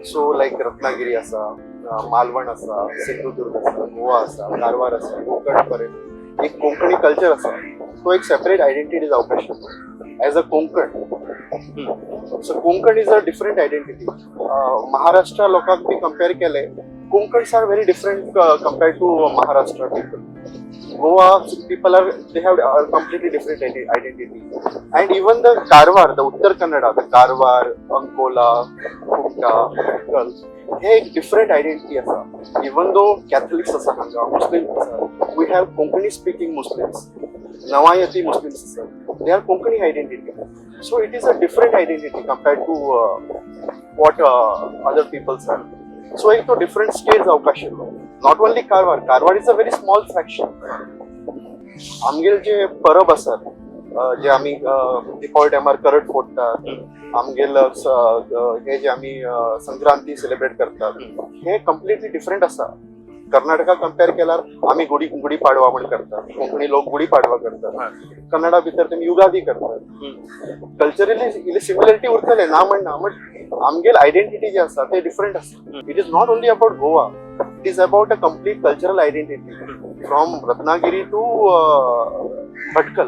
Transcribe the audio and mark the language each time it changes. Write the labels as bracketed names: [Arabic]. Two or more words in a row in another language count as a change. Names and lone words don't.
[English] so like [Konkani] रत्नागिरी आसा, मालवण आसा, सिंधुदुर्ग आसा, गोवा आसा, कारवार आसा, कोंकण पर्यंत एक कोंकणी कल्चर आसा. तो एक [English] separate identity [Konkani] जावपाक आशिल्लो [English] as a Konkan. so Konkan is a different identity. महाराष्ट्रा [Konkani] लोकांक बी कंपेर केले, [English] Konkans are very different compared to Maharashtra people. Goa people are, they have a completely different identity. And even the Karwar, the Uttar Kannada, the Karwar, Ankola, Kutta, Utkal, [Konkani] हे एक [English] different identity [Konkani] असा. [English] Even though Catholics असा हांगा, Muslims असा, we have Konkani speaking Muslims, Nawayati Muslims असा, they are Konkani identity. So it is a different identity compared to what other peoples are. [Konkani] So एक तो [English] different states [Konkani] जावपाक आशिल्लो. [English] Not only Karwar, Karwar is a very small fraction. [Konkani] आमगेल जे परब आसात, जे आमी दिपावळी टायमार करट फोडटात, आमगेल हे जे आमी संक्रांती सेलिब्रेट करतात, हे [English] completely different [Konkani] आसा. कर्नाटका कंपेर केल्यार आमी गुडी पाडवा म्हण करतात, कोंकणी लोक गुडी पाडवा करतात, कन्नडा भितर तेमी युगादी करतात. कल्चरली इल्ली सिमिलरिटी उरतले ना म्हणना, बट आमगेल आयडेंटिटी जे आसा ते डिफरंट आसा. [English] It is not only about Goa, it is about a complete cultural identity from Ratnagiri to Bhatkal.